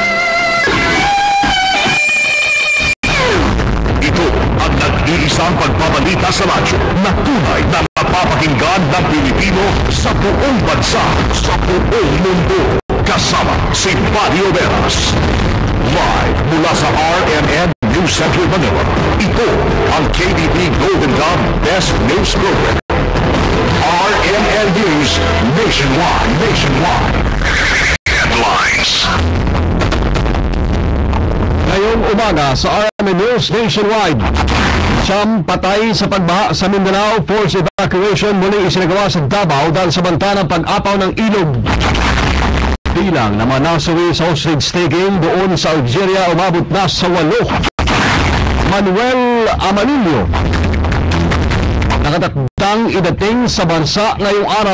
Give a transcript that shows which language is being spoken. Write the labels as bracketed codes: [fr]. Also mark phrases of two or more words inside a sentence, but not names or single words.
[tl] Ito ang nag-iisang pagbabalita sa radyo na tunay na napapakinggan ng Pilipino sa buong bansa, sa buong mundo. Kasama si Mario Veras. Live mula sa RMN News Center Manila. Ito ang KBP Golden Dome Best News Program. RMN News Nationwide. Headlines. Ngayong umaga sa RMN News Nationwide. Siyam patay sa pagbaha sa Mindanao. [en] Forced evacuation [tl] muli isinagawa sa Davao dahil sa banta ng pag-apaw ng ilog. Bilang na mga nasawi sa [en] hostage taking [tl] doon sa Algeria umabot na sa 8. Manuel Amanilio nakatakdang idating sa bansa ngayong araw.